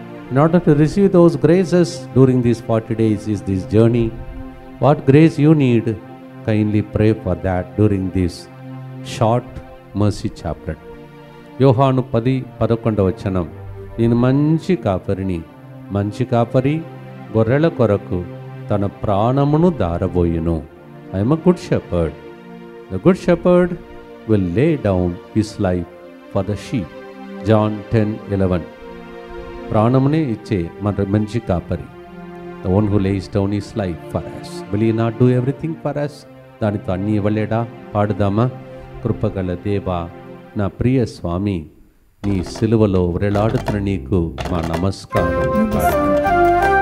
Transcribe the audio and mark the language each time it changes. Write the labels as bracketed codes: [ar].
[en] In order to receive those graces during these 40 days is this journey. What grace you need, kindly pray for that during this short mercy chaplet. [te] యోహాను 10:11 వచనం. నేను మంచి కాపరిని, మంచి కాపరి గొర్రెల కొరకు తన ప్రాణమును దారబోయును. [en] I am a good shepherd. The good shepherd will lay down his life for the sheep. [te] John 10:11. ప్రాణమునే ఇచ్చే మన మంచి కాపరి. [en] The one who lays down his life for us. Will he not do everything for us? [te] దానితో అన్నీ ఇవ్వలేడా? పాడుదామా? కృపగల దేవా, నా ప్రియ స్వామి, నీ సిలువలో వ్రేలాడుతున్న నీకు మా నమస్కారం.